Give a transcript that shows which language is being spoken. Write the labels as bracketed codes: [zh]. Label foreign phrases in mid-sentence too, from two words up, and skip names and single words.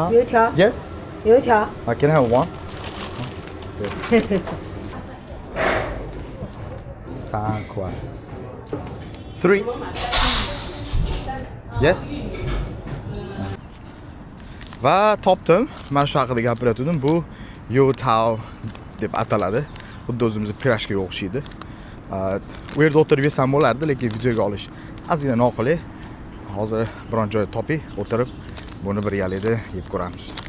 [en] Utah. Yes. Utah. Can I have one? 3 块. 3. Yes. [uz] Va topdim. Mana shu haqida gapirayotgandim. Bu Utah deb ataladi. Xuddi o'zimizning pirashkaga o'xshaydi. U yerda o'tirib yesam bo'lardi, lekin videoga olish ozgina noqulay. Hozir biron joy topib, o'tirib buni bir yalayda yeb ko'ramiz.